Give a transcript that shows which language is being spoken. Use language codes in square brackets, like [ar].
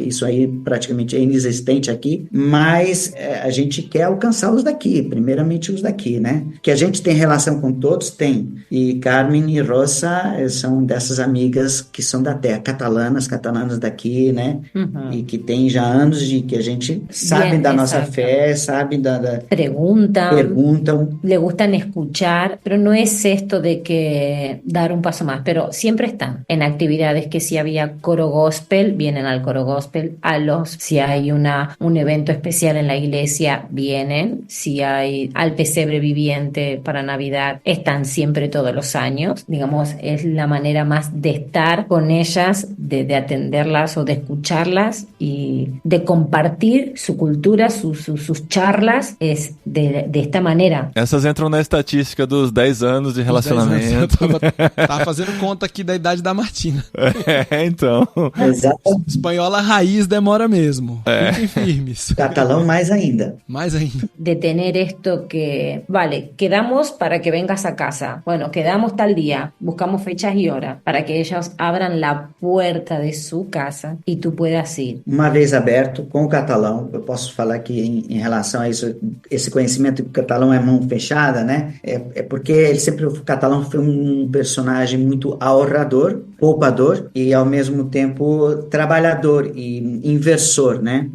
[pt] Que isso aí praticamente é inexistente aqui, mas a gente quer alcançar os daqui, primeiramente os daqui, né? Que a gente tem relação com todos, tem. E Carmen e Rosa são dessas amigas que são da terra, catalanas daqui, né? E que tem já anos de que a gente sabe da nossa fé, sabe da... [es] Preguntan. Le gustan escuchar, pero no es esto de que dar un paso más, pero siempre están en actividades que si había coro gospel, vienen al coro gospel, si hay un evento especial en la iglesia, vienen, si hay al pesebre viviente para Navidad, están siempre todos los años, digamos, es la manera más de estar con ellas, de atenderlas o de escucharlas y de compartir su cultura, sus charlas, es de esta manera. [pt] Essas entram na estatística dos 10 anos de relacionamento. Tava fazendo conta aqui da idade da Martina. Então. Exato. Espanhola raiz demora mesmo. Fiquem firmes. Catalão mais ainda. Mais ainda. [es] De tener esto que, vale, quedamos para que vengas a casa. Bueno, quedamos tal día, buscamos fechas y horas para que ellos abran la puerta de su casa y tú puedas ir. [pt] Uma vez aberto com o catalão, eu posso falar que em relação a isso, esse conhecimento que o catalão é mão fechada, né? É porque o catalão foi um personagem muito ahorrador, poupador e ao mesmo tempo trabalhador e inversor, né?